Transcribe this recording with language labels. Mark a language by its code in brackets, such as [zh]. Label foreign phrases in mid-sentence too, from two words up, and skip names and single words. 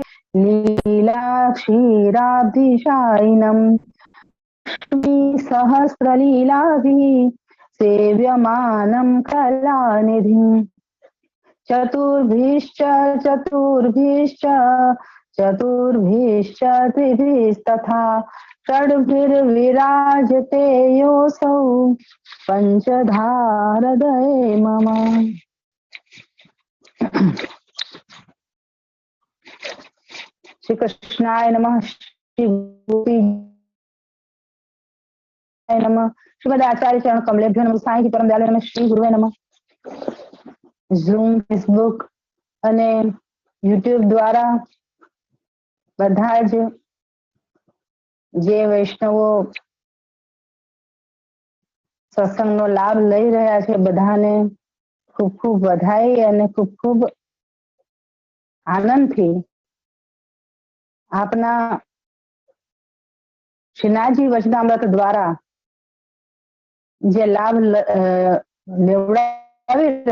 [sa] लीलाक्षीराब्धिशायिनम् सहस्रलीलाभिः सेव्यमानं कलानिधिम् चतुर्भिश्च त्रिभिस्तथा षड्भिर्विराजते योऽसौ पञ्चधारदये मम. श्री कृष्णाय नमः. श्री गोपी नमः. श्रीमद आचार्य चरण कमलेभ्यो नमः. साईं परम दयालु नमः. श्री गुरुवे नमः. [gu] ઝૂમ, ફેસબુક અને યુટ્યુબ દ્વારા બધા જ જે વૈષ્ણવો સત્સંગનો લાભ લઈ રહ્યા છે બધાને ખૂબ ખૂબ વધાઈ અને ખૂબ ખૂબ આનંદથી આપના શ્રીનાથજી વચનામૃત દ્વારા જે લાભ લેવડાવી